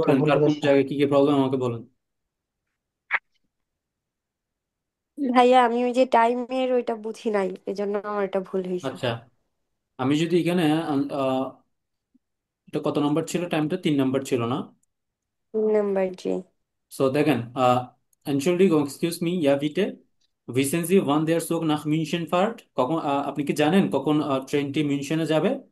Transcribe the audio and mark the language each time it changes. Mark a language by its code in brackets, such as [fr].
[bn] বলেন ভুল কার কোন গেছে। জায়গায় কি কি প্রবলেম আমাকে বলেন। ভাইয়া আমি ওই যে টাইমের ওইটা বুঝি নাই, এজন্য আমার এটা ভুল হয়েছে। আচ্ছা, আমি যদি এখানে আহ, এটা কত নাম্বার ছিল? টাইমটা 3 নাম্বার ছিল না? 3 নাম্বার জি। সো দেখেন, [de] Entschuldigung, [en] excuse me, [de] ja bitte, wissen Sie, wann der Zug nach München fährt? [bn] কখন আপনি কি জানেন কখন ট্রেনটি মিউনশনে যাবে?